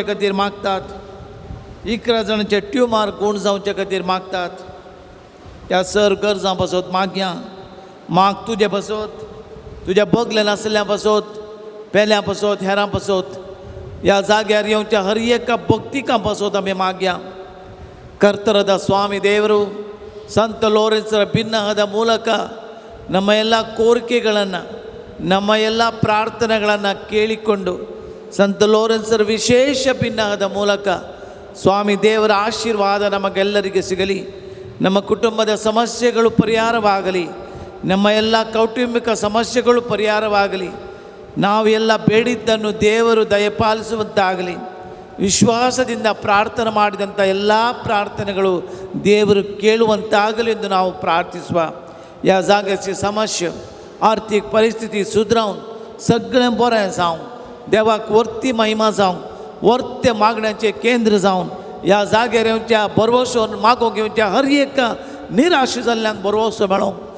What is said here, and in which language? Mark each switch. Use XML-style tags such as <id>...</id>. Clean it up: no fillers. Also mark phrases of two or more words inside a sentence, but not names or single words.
<kok>खातीर मागतात 11 जाणांचे ट्युमर गूण जावचे खातीर मागतात ह्या सर गरजां पासून मागया माग तुजे पासून तुज्या बगले नासल्या पासून पेल्या पासून हेरां पासून ह्या जाग्यार येवच्या हर एका भक्तिका पासून आमी मागया</kok> <kn>ಕರ್ತರದ ಸ್ವಾಮಿ ದೇವರು ಸಂತ ಲೋರೆನ್ಸರ ಭಿನ್ನಹದ ಮೂಲಕ ನಮ್ಮ ಎಲ್ಲ ಕೋರಿಕೆಗಳನ್ನು ನಮ್ಮ ಎಲ್ಲ ಪ್ರಾರ್ಥನೆಗಳನ್ನು ಕೇಳಿಕೊಂಡು ಸಂತ ಲೋರೆನ್ಸರ ವಿಶೇಷ ಭಿನ್ನಹದ ಮೂಲಕ ಸ್ವಾಮಿ ದೇವರ ಆಶೀರ್ವಾದ ನಮಗೆಲ್ಲರಿಗೆ ಸಿಗಲಿ ನಮ್ಮ ಕುಟುಂಬದ ಸಮಸ್ಯೆಗಳು ಪರಿಹಾರವಾಗಲಿ ನಮ್ಮ ಎಲ್ಲ ಕೌಟುಂಬಿಕ ಸಮಸ್ಯೆಗಳು ಪರಿಹಾರವಾಗಲಿ ನಾವು ಎಲ್ಲ ಬೇಡಿದ್ದನ್ನು ದೇವರು ದಯಪಾಲಿಸುವಂತಾಗಲಿ ವಿಶ್ವಾಸದಿಂದ ಪ್ರಾರ್ಥನೆ ಮಾಡಿದಂಥ ಎಲ್ಲ ಪ್ರಾರ್ಥನೆಗಳು ದೇವರು ಕೇಳುವಂತಾಗಲಿ ಎಂದು ನಾವು ಪ್ರಾರ್ಥಿಸುವ</kn> <kok>या जाग्याची समस्या आर्थिक परिस्थिती सुधरावन सगळें बरें जावं देवाक वर्ती महिमा जावं वर्ते मागण्याचें केंद्र जावन ह्या जाग्यार येवच्या बरवसो मागोवंक येवच्या हर एका निराश जाल्ल्यांक बरवसो मेळोवंक</kok>